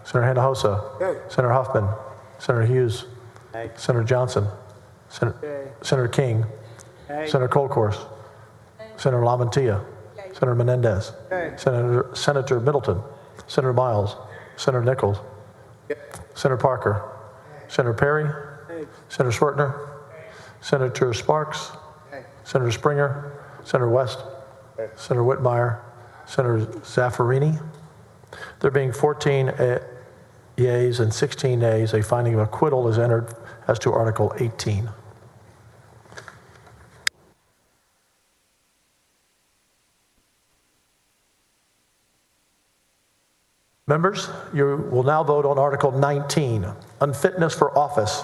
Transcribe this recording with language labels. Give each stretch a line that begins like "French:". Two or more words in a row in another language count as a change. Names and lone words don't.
English: Senator Hinojosa, Senator Huffman, Senator Hughes, Senator Johnson, Senator King, Senator Colcourse, Senator LaMantia, Senator Menendez, Senator Middleton, Senator Miles, Senator Nichols, Senator Parker, Senator Perry, Senator Swertner, Senator Sparks, Senator Springer, Senator West, Senator Whitmire, Senator Zaffarini. There being 14 yeas and 16 nays, a finding of acquittal is entered as to Article 18. Members, you will now vote on Article 19, unfitness for office.